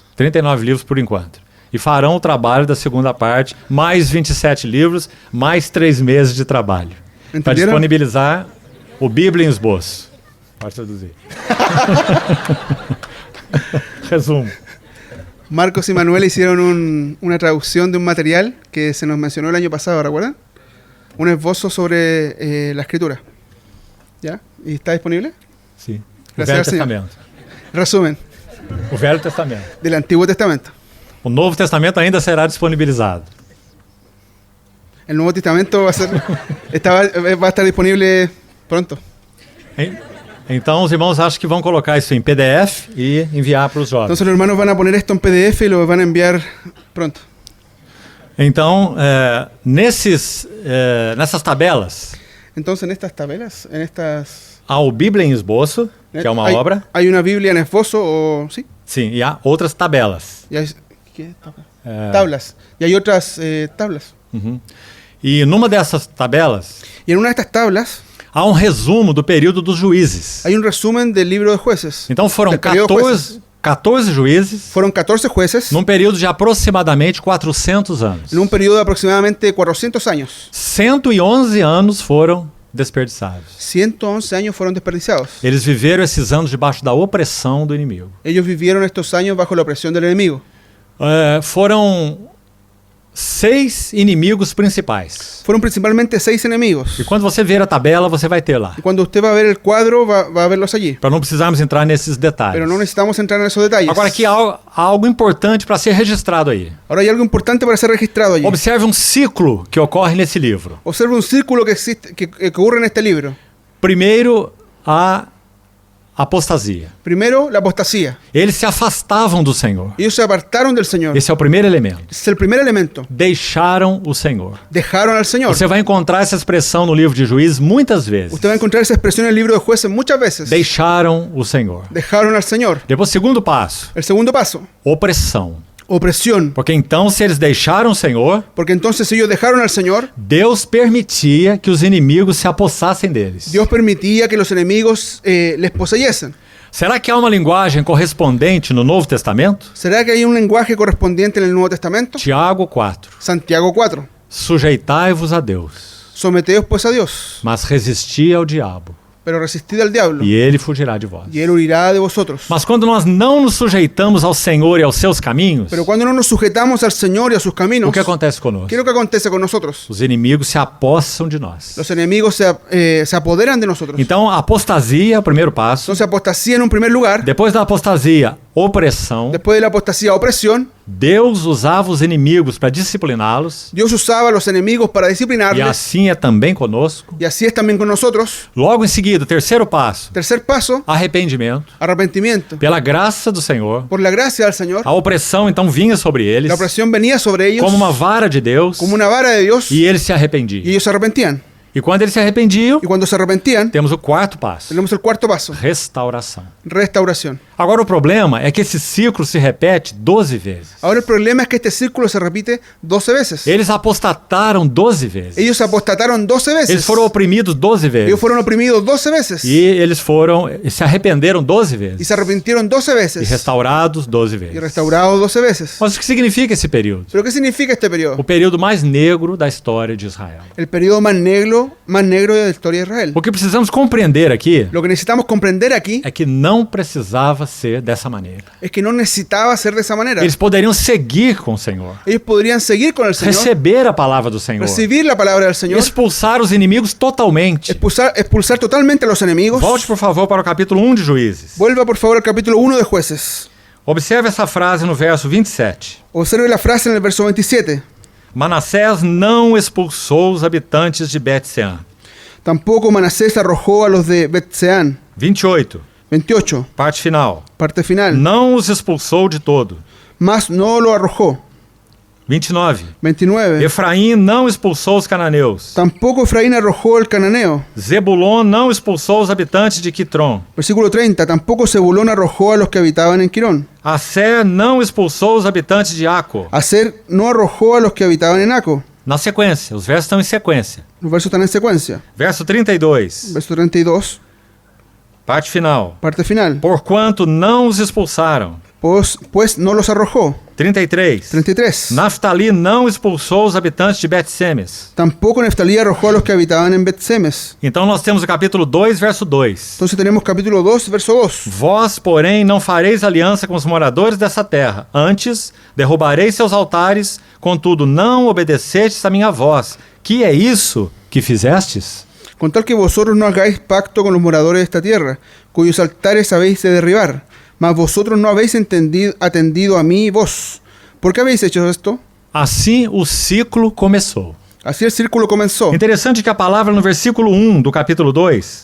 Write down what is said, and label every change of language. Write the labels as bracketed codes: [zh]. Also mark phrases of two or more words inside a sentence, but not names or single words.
[pt] 39 livros por enquanto. E farão o trabalho da segunda parte, mais 27 livros, mais 3 meses de trabalho. Para Entenderam? disponibilizar o Bíblia em Esboço. Pode traduzir. Resumo. [es] Marcos y Manuel hicieron una traducción de un material que se nos mencionó el año pasado, ¿recuerdan? Un esbozo sobre la escritura. ¿Ya? ¿Y está disponible? [pt] Sim. O Graças Velho ao Senhor. Testamento. [es] Resumen [pt] O Velho Testamento. [es] del Antiguo Testamento. [pt] O Novo Testamento ainda será disponibilizado. [es] El Nuevo Testamento va a estar disponible pronto. [pt] Então os irmãos acham que vão colocar isso em PDF e enviar para os jovens. [es] Entonces los hermanos van a poner esto en PDF y lo van a enviar pronto. [pt] Então, nessas tabelas, [es] Entonces en estas tabelas, [pt] há o Bíblia em Esboço, que é uma obra. [es] Hay una Biblia en esbozo, o sí, [pt] Sim, e há outras tabelas. [es] y hay, ¿qué? Tablas. Y hay otras tablas. [pt] Uhum. E numa dessas tabelas, [es] Y en una de estas tablas [pt] há um resumo do período dos juízes. [es] hay un resumen del libro de jueces. [pt] Então foram [es] Del periodo de jueces. [pt] 14 juízes [es] Fueron 14 jueces [pt] num período de aproximadamente 400 anos. [es] en un periodo de aproximadamente 400 años. [pt] 111 anos foram desperdiçados. [es] 111 años fueron desperdiciados. [pt] Eles viveram esses anos debaixo da opressão do inimigo. [es] Ellos vivieron estos años bajo la opresión del enemigo. [pt] Foram 6 inimigos principais. [es] Fueron principalmente 6 enemigos. [pt] E quando você ver a tabela, você vai ter lá. [es] Y cuando usted va a ver el cuadro, va a verlos allí. [pt] Para não precisarmos entrar nesses detalhes. [es] Pero no necesitamos entrar en esos detalles. [pt] Agora aqui há algo importante para ser registrado aí. [es] Ahora hay algo importante para ser registrado allí. [pt] Observe um ciclo que ocorre nesse livro. [es] Observe un círculo que existe, que ocurre en este libro. [pt] Primeiro, a apostasia. [es] Primero, la apostasía. [pt] Eles se afastavam do Senhor. [es] Ellos se apartaron del Señor. [pt] Esse é o primeiro elemento. [es] Ese es el primer elemento. [pt] Deixaram o Senhor. [es] Dejaron al Señor. [pt] Você vai encontrar essa expressão no livro de Juízes muitas vezes. [es] Usted va a encontrar esa expresión en el libro de jueces muchas veces. [pt] Deixaram o Senhor. [es] Dejaron al Señor. [pt] Depois, segundo passo, [es] El segundo paso, [pt] opressão. [es] opresión. [pt] Porque então, se eles deixaram o Senhor, [es] Porque entonces ellos dejaron al Señor, [pt] Deus permitia que os inimigos se apossassem deles. [es] Dios permitía que los enemigos les poseyesen. [pt] Será que há uma linguagem correspondente no Novo Testamento? [es] ¿Será que hay un lenguaje correspondiente en el Nuevo Testamento? [pt] Tiago 4. [es] Santiago 4. [pt] Sujeitai-vos a Deus, [es] Someteos pues a Dios, [pt] mas resisti ao diabo, [es] pero resistid al diablo, [pt] e ele fugirá de vós. [es] y él huirá de vosotros. [pt] Mas quando nós não nos sujeitamos ao Senhor e aos seus caminhos, [es] Pero cuando no nos sujetamos al Señor y a sus caminos, [pt] o que acontece conosco? [es] ¿qué es lo que acontece con nosotros? [pt] Os inimigos se apossam de nós. [es] Los enemigos se apoderan de nosotros. [pt] Então, a apostasia é o primeiro passo. [es] Entonces, apostasía en un primer lugar. [pt] Depois da apostasia, opressão. [es] Después de la apostasía, opresión. [pt] Deus usava os inimigos para discipliná-los. [es] Dios usaba a los enemigos para [pt] E [es] disciplinarles. [pt] assim é também conosco. [es] Y así es también con nosotros. [pt] Logo em seguida, terceiro passo, [es] Tercer paso, [pt] arrependimento. [es] arrepentimiento. [pt] Pela graça do Senhor, [es] Por la gracia del Señor, [pt] a opressão então vinha sobre eles [es] la opresión venía sobre ellos [pt] como uma vara de Deus [es] como una vara de Dios [pt] e eles se [es] y [pt] arrependiam. [es] ellos se arrepentían. [pt] E quando eles se arrependiam, [es] Y cuando se arrepentían, [pt] temos o quarto passo: [es] tenemos el cuarto paso, [pt] restauração. [es] restauración. [pt] Agora o problema é que esse ciclo se repete 12 vezes. [es] Ahora el problema es que este círculo se repite 12 veces. [pt] Eles apostataram 12 vezes. [es] Ellos apostataron 12 [pt] Eles [es] veces. [pt] foram oprimidos 12 vezes. [es] Ellos fueron oprimidos 12 veces. [pt] E eles se arrependeram 12 [es] Y [pt] vezes. [es] se arrepintieron 12 [pt] E [es] veces. [pt] restaurados 12 [es] Y [pt] vezes. [es] restaurados 12 veces. [pt] Mas o que significa esse período? [es] ¿Pero qué significa este [pt] O [es] periodo? [pt] período mais negro da história de Israel. [es] El periodo más negro de la historia de Israel. [pt] O que precisamos compreender aqui [es] Lo que necesitamos comprender aquí [pt] é que não precisava ser dessa maneira. [es] es que no necesitaba ser de esa manera. [pt] Eles poderiam seguir com o Senhor, [es] Ellos podrían seguir con el Señor, [pt] receber a palavra do Senhor, [es] recibir la palabra del Señor, [pt] expulsar os inimigos totalmente. [es] expulsar totalmente a los enemigos. [pt] Volte, por favor, para o capítulo 1 de Juízes. [es] Vuelva por favor al capítulo 1 de Jueces. [pt] Observe essa frase no verso 27. [es] Observe la frase en el verso 27. [pt] Manassés não expulsou os habitantes de Bet-Sean. [es] Tampoco Manasés arrojó a los de Bet-Seán. [pt] 28, [es] 28, [pt] parte final. [es] parte final. [pt] Não os expulsou de todo. [es] Mas no lo arrojó. [pt] 29. [es] 29. [pt] Efraim não expulsou os cananeus. [es] Tampoco Efraín arrojó el cananeo. [pt] Zebulon não expulsou os habitantes de Quitron. [es] Versículo 30. Tampoco Zebulón arrojó a los que habitaban en Quirón. [pt] Aser não expulsou os habitantes de Aco. [es] Aser no arrojó a los que habitaban en Aco. [pt] Na sequência, os versos estão em sequência. [es] Los versos están en secuencia. [pt] Verso 32, [es] Verso 32, [pt] parte final. [es] parte final. [pt] Porquanto não os expulsaram. [es] Pues no los arrojó. [pt] 33. [es] 33. [pt] Naftali não expulsou os habitantes de Bet-Semes. [es] Tampoco Neftalí arrojó a los que habitaban en Bet-Semes. [pt] Então nós temos o capítulo 2, verso 2. [es] Entonces tenemos capítulo 2, verso 2. [pt] Vós, porém, não fareis aliança com os moradores dessa terra. Antes, derrubareis seus altares, contudo, não obedecestes a minha voz. Que é isso que fizestes? [es] Con tal que vosotros no hagáis pacto con los moradores de esta tierra, cuyos altares habéis de derribar. Mas vosotros no habéis atendido a mí vos. ¿Por qué habéis hecho esto? [pt] Assim o ciclo começou. [es] Así el círculo comenzó. [pt] Interessante que a palavra no versículo 1 do capítulo 2,